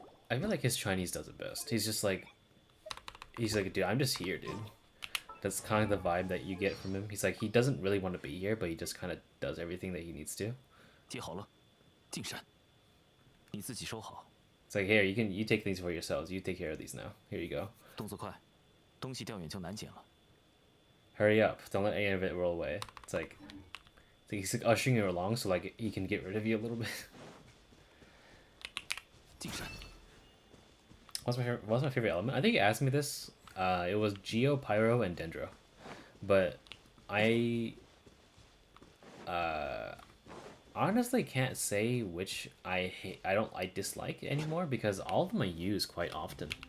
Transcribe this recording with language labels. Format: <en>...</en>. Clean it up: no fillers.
<en>I feel like his Chinese does it best. He's like, dude, I'm just here, dude. That's kind of the vibe that you get from him. He's like, he doesn't really want to be here, but he just kind of does everything that he needs to.</en> <zh>接好了，进山。你自己收好。</zh> <en>It's like, here, you take things for yourselves. You take care of these now. Here you go.</en> <zh>动作快，东西调远就难捡了。</zh> <en>Hurry up! Don't let any of it roll away. It's like he's like ushering you along so like he can get rid of you a little bit.</en> <zh>进山。</zh> <en>What's my favorite element? I think you asked me this. It was Geo, Pyro, and Dendro, but I honestly can't say which I dislike anymore because all of them I use quite often.</en>